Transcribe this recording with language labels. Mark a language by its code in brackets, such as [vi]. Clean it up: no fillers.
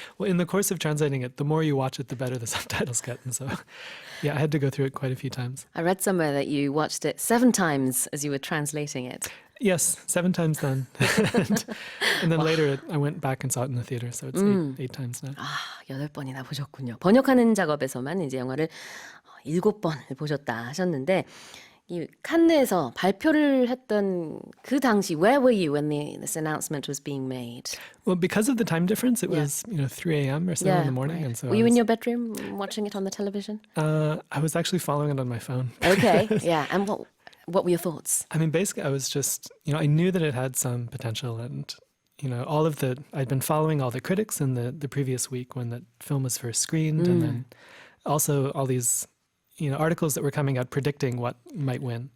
[en] Well, in the course of translating it, the more you watch it, the better the subtitles get. And so, yeah, I had to go through it quite a few times. I read somewhere that you watched it 7 times as you were translating it. Yes, 7 times then. and then later I went back and saw it in the theater, so it's 8 times now. [ko] 8번이나 보셨군요. 번역하는 작업에서만 이제 영화를 7번을 보셨다 하셨는데, 이 칸네에서 발표를 했던 그 당시, [en] where were you when this announcement was being made? Well, because of the time difference, it was 3 a.m. or so in the morning. Right. And so were you in your bedroom watching it on the television? I was actually following it on my phone. Okay, yeah. And what were your thoughts? I mean, basically, I was just, I knew that it had some potential and, I'd been following all the critics in the previous week when the film was first screened, and then also all these, articles that were coming out predicting what might win.